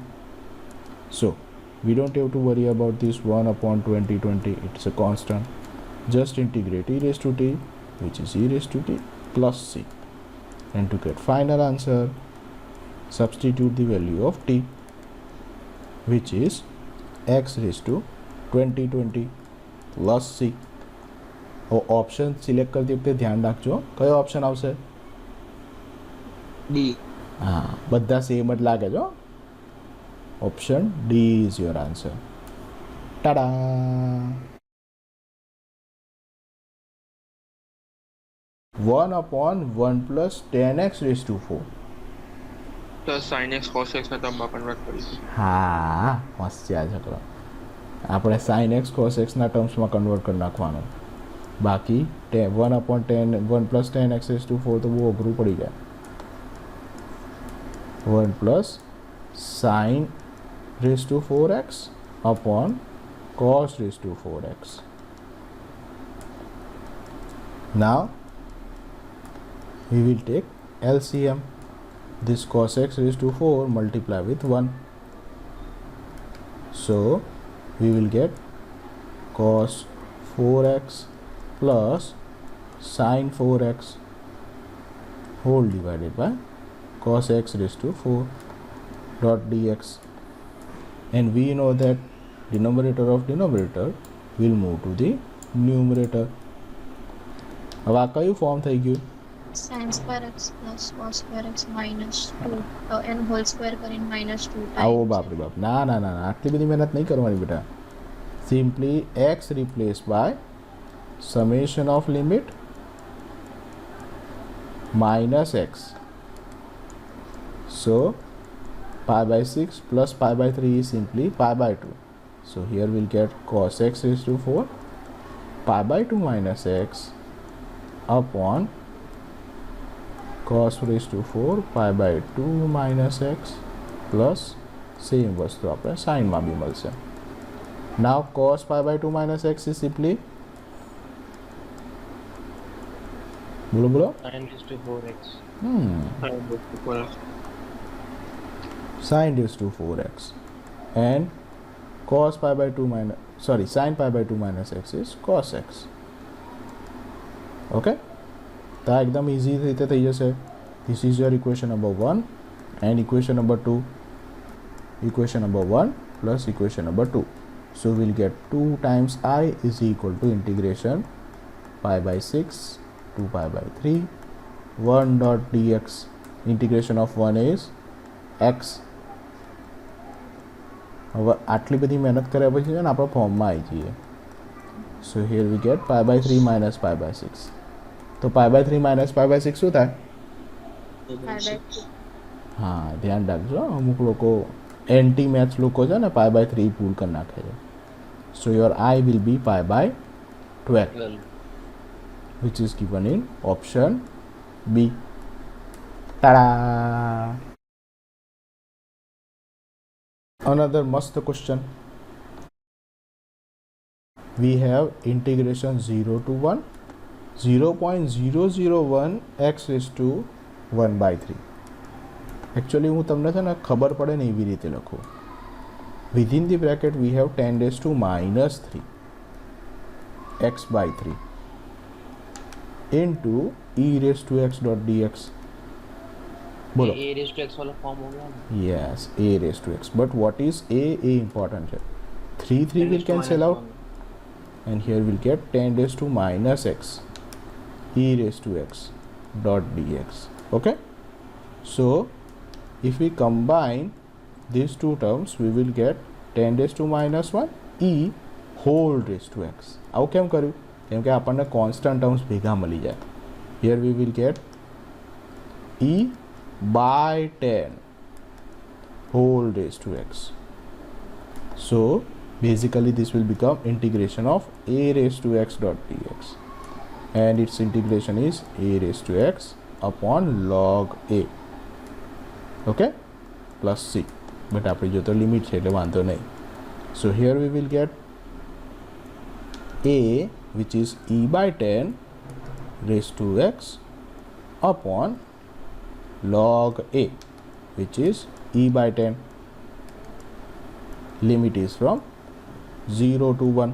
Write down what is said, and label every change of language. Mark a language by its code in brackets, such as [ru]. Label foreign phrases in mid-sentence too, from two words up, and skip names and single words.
[en] So we don't have to worry about this 1 upon 2020, it's a constant. Just integrate e raised to t, which is e raised to t plus c, and to get final answer, substitute the value of t, which is x raised to 2020 plus c. option select [gu] करते वખતે ધ્યાન રાખજો કયો ઓપ્શન આવશે? D. હા, બધા સેમ જ લાગે છે. [en] option D is your answer. ટાડા. 1 upon 1 plus 10x raised to 4. [hi] तो sin x cos x में तो हम कन्वर्ट કરીશું. [gu] હા, હોશિયાર છોકરો. આપણે sin x cos x ના ટર્મ્સમાં કન્વર્ટ કરી નાખવાનું. બાકી [en] 1 upon 10 1 plus 10x raised to 4 [gu] તો બહુ અઘરું પડી જાય. [en] 1 plus sin raised to 4x upon cos raised to 4x. Now we will take LCM. This cos x raised to 4 multiply with 1. So we will get cos 4x plus sin 4x whole divided by cos x raised to 4 dot dx, and we know that denominator of denominator will move to the numerator. [gu] હવે આ કયું ફોર્મ થઈ ગયું? [en] sin square x plus cos square x minus 2 and whole square કરીને minus 2 [gu] આવો [en] times. [gu] બાપ રે બાપ, ના ના ના આટલી બધી મહેનત નહીં કરવાની બેટા. [en] સિમ્પલી x replaced by summation of limit minus x. So pi by 6 plus pi by 3 is simply pi by 2. So here we'll get cos x raised to 4 pi by 2 minus x upon cos raised to 4 pi by 2 minus x plus same [gu] વસ્તુ આપણે સાઇનમાં બી મળશે. [en] Now cos pi by 2 minus x is simply [gu] બોલો બોલો [en] sin raised to 4x. sin raised to 4x, and cos pi by 2 minus sin pi by 2 minus x is cos x. [gu] Okay, તો આ એકદમ ઇઝી રીતે થઈ જશે. [en] This is your equation number 1 and equation number 2. Equation number 1 plus equation number 2. So we'll get 2 times I is equal to integration pi by 6 2 pi by 3 1 dot dx. Integration of 1 is x. [gu] હવે આટલી બધી મહેનત કર્યા પછી છે ને આપણે ફોર્મમાં આવી જઈએ. [en] So here we get pi by 3 minus pi by 6. [gu] તો [en] pi by 3 minus pi by 6 [gu] શું થાય? [en] Pi by 2. [gu] હા, ધ્યાન રાખજો. અમુક લોકો [en] anti maths [gu] લોકો છે ને [en] pi by 3 [gu] પૂલ કરી નાખે છે. [en] So your I will be pi by 12, which is given in option B. Ta-da! Another must question. We have integration 0 to 1 0.001 x raised to 1 by 3. [gu] Actually હું તમને છે ને ખબર પડે ને એવી રીતે લખું. [en] Within the bracket we have 10 raised to minus 3 x by 3 into e raised to x dot dx. [hi] बोलो. [en] a raised to x [hi] वाला फॉर्म हो गया ना? [en] Yes, a raised to x. But what is a? A important है. 3 will cancel out, and here we'll get 10 raised to minus x e raised to x dot dx. Okay. So if we combine these two terms, we will get 10 raised to minus 1 e whole raised to x. [gu] આવું કેમ કર્યું? કેમ કે આપણને કોન્સ્ટન્ટ ટર્મ્સ ભેગા મળી જાય. [en] Here we will get e by 10 whole raised to x. So basically this will become integration of a raised to x dot dx, and its integration is a raised to x upon log a. Okay, plus c. But [gu] આપણે જો તો લિમિટ છે એટલે વાંધો નહીં. [en] So here we will get a, which is e by 10 raised to x upon log a, which is e by 10. Limit is from 0 to 1.